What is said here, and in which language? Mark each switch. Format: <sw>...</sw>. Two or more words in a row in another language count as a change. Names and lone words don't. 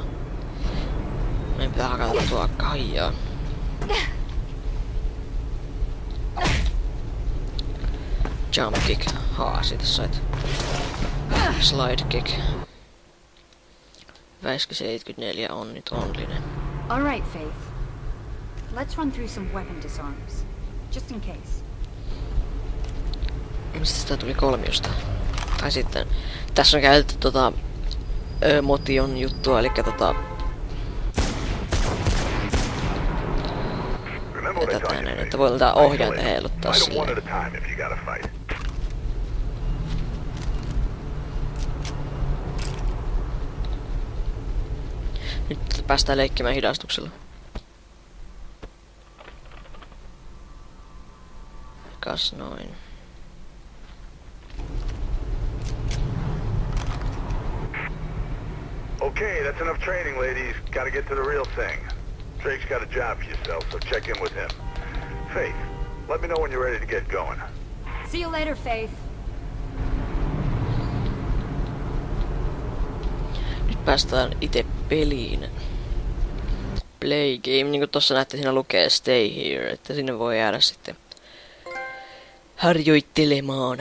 <fi>Meidän pitää hakata tuo kaijaa.</fi> <en>Jump kick.</en> <fi>Siitä sait.</fi> <en>Slide kick.</en> <fi>Väiskö 74 on nyt onlinen.</fi> <en>All right, Faith. Let's run through some weapon disarms, just in case.</en> <fi>Mistä sitä tuli kolmiosta? Tai sitten tässä on käytetty motion juttua, eli tätä näin, että voi tätä ohjainta heiluttaa silleen. Nyt päästään leikkimään hidastuksella. Kas noin.</fi> <en>Okay, that's enough training, ladies. Gotta get to the real thing. Drake's got a job for yourself, so check in with him. Faith, let me know when you're ready to get going. See you later, Faith.</en> <fi>Nyt päästään itse peliin.</fi> <en>Play game,</en> <fi>niin kuin tossa näette, siinä lukee</fi> <en>stay here,</en> <fi>että sinne voi jäädä sitten harjoittelemaan.</fi>